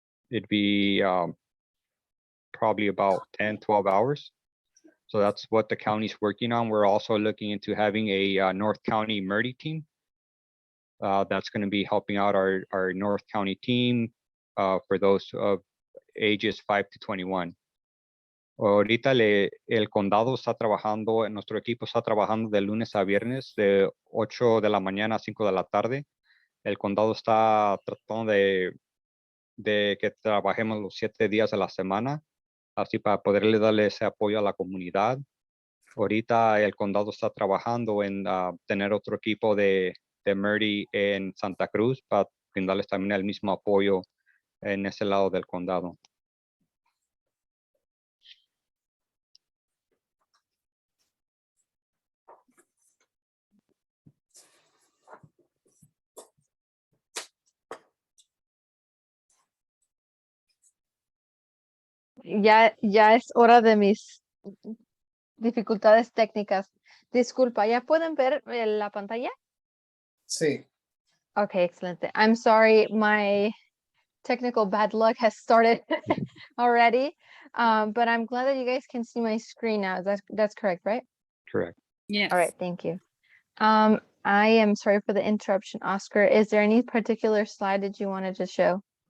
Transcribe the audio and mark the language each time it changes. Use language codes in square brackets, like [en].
[en] It'd be probably about 10, 12 hours. So that's what the county's working on. We're also looking into having a North County MERTY team. That's going to be helping out our North County team for those of ages 5 to 21. [es] Ahorita el condado está trabajando, nuestro equipo está trabajando de lunes a viernes de 8 de la mañana a 5 de la tarde. El condado está tratando de que trabajemos los 7 días de la semana, así para poderle darle ese apoyo a la comunidad. Ahorita el condado está trabajando en tener otro equipo de MERTY en Santa Cruz para brindarles también el mismo apoyo en ese lado del condado. Ya es hora de mis dificultades técnicas. Disculpa, ¿ya pueden ver la pantalla? Sí. Okay, excelente. [en] I'm sorry, my technical bad luck has started already. But I'm glad that you guys can see my screen now. That's correct, right? Correct. Yes. All right, thank you. I am sorry for the interruption, Oscar. Is there any particular slide that you wanted to show?